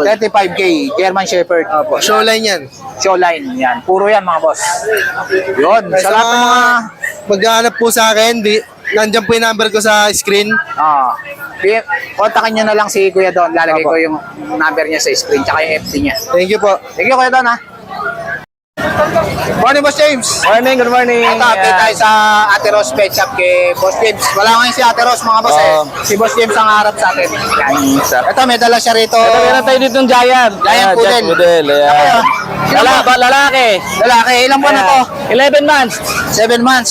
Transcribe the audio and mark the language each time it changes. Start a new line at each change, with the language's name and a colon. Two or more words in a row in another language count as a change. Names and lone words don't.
Filipino: 35K. German Shepherd. Opo, showline yan. Showline. Yan. Puro yan, mga boss. Yun. Sa lahat ng mga... Maghahanap po sa akin, nandiyan po yung number ko sa screen. Kontakin nyo na lang si Kuya Don. Lalagay Apo. ko yung number niya sa screen tsaka yung FT niya.
English: Thank you po. Thank you,
Filipino: Kuya Don, ha. Morning, Boss James.
English: Morning, good morning.
Filipino: Ito, update tayo sa Ate Rose Pet Shop kay Boss James. Wala ngayon si Ate Rose, mga boss, Si Boss James ang harap sa atin. Yan. Ito, may dala siya rito. Ito, meron tayo dito ng Giant. Giant Poodle. Giant Poodle, ayan. Lalaki. Lalaki, ilang buwan na to? 11 months. 7 months.